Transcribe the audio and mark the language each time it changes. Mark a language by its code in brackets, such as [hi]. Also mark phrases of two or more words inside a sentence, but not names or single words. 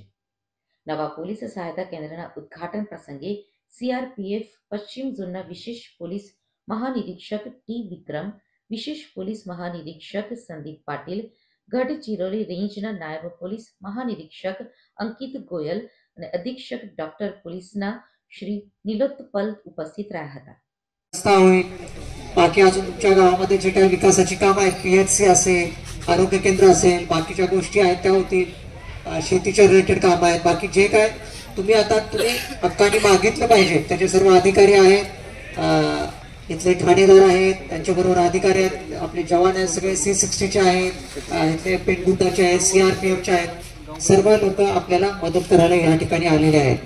[gu] નવા પોલીસ સહાયતા કેન્દ્રના ઉદ્ઘાટન પ્રસંગે સીઆરપીએફ પશ્ચિમ ઝોનના વિશેષ પોલીસ મહાનિરીક્ષક ટી. વિક્રમ, વિશેષ પોલીસ મહાનિરીક્ષક સંદીપ પાટીલ, ગઢચિરોલી રેન્જના નાયબ પોલીસ મહાનિરીક્ષક અંકિત ગોયલ અને અધિક્ષક ડોક્ટર પોલીસના श्री निलोत्पल उपस्थित રહ્યા હતા. [mr] बाकी अजून तुमच्या गावामध्ये जे काही विकासाची कामं आहेत, पीएचसी असेल, आरोग्य केंद्र असेल, बाकीच्या गोष्टी आहेत त्या होतील, शेतीच्या रिलेटेड कामं आहेत, बाकी जे काय तुम्ही हक्काने मागितलं पाहिजे त्याचे सर्व अधिकारी आहेत, इथले ठाणेदार आहेत, त्यांच्याबरोबर अधिकारी आहेत, आपले जवान आहेत, सगळे C60चे आहेत, इथले पेनगुंडाचे आहेत, सीआरपीएफचे आहेत, सर्व लोक आपल्याला मदत करायला या ठिकाणी आलेले आहेत.